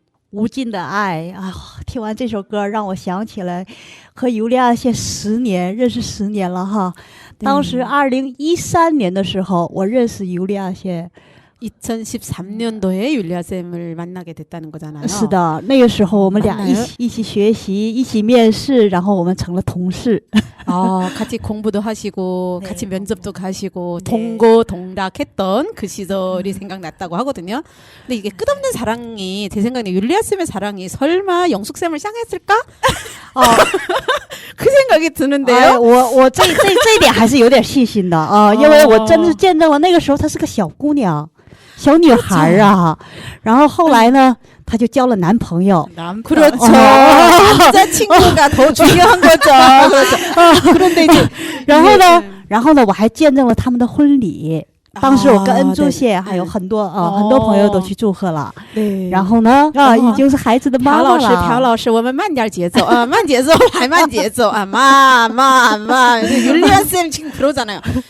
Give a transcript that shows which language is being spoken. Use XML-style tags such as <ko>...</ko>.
<zh>无尽的爱啊！听完这首歌，让我想起来和尤利亚谢认识10年了哈。当时2013年的时候，我认识尤利亚谢。</zh> <ko>2013년도에 율리아 쌤을 만나게 됐다는 거잖아요.</ko> <zh>是的，那个时候我们俩</zh> <ko>맞나요?</ko> <zh>一起学习，一起面试，然后我们成了同事。</zh> <ko>같이 공부도 하시고 네. 같이 면접도 가시고 네. 동고동락했던 그 시절이 생각났다고 하거든요. 근데 이게 끝없는 사랑이 제 생각에 율리아 쌤의 사랑이 설마 영숙 쌤을 향했을까? 그 생각이</ko> <zh>哎，</zh> <ko>드는데요.</ko> <zh>我这一点还是有点信心的啊，因为我真是见证了那个时候她是个小姑娘。小女孩啊，然后后来呢，她就交了男朋友。</zh> <ko>그렇죠. 남자친구가 더 중요한 거죠. 그렇죠. 그런데 이제</ko> <zh>然后呢，我还见证了他们的婚礼。当时我跟恩珠谢还有很多很多朋友都去祝贺了。</zh> <ko>네.</ko> <zh>然后呢，已经是孩子的妈妈了。朴老师，我们慢点节奏啊，慢节奏，还慢节奏啊，妈，</zh> <ko>율리아 쌤 지금 그러잖아요.</ko>